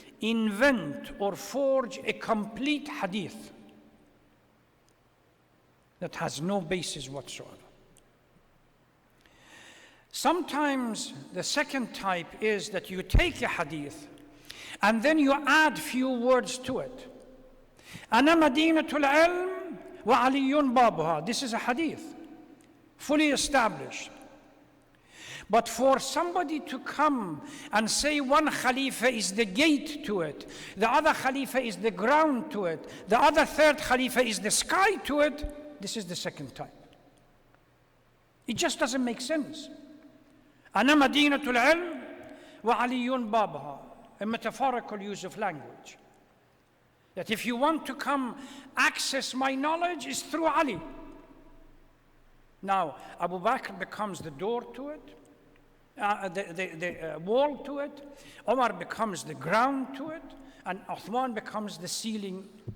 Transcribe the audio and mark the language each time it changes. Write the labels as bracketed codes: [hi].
[en] invent or forge a complete hadith that has no basis whatsoever. Sometimes the second type is that you take a hadith and then you add few words to it. [ar] أنا مدينة العلم وعلي بابها. [en] This is a hadith, fully established. But for somebody to come and say one Khalifa is the gate to it, the other Khalifa is the ground to it, the other third Khalifa is the sky to it, this is the second type. It just doesn't make sense. [ar] أنا مدينة العلم وعلي بابها. [en] A metaphorical use of language. That if you want to come access my knowledge, is through Ali. Now, Abu Bakr becomes the door to it, the wall to it. Omar becomes the ground to it, and Uthman becomes the ceiling.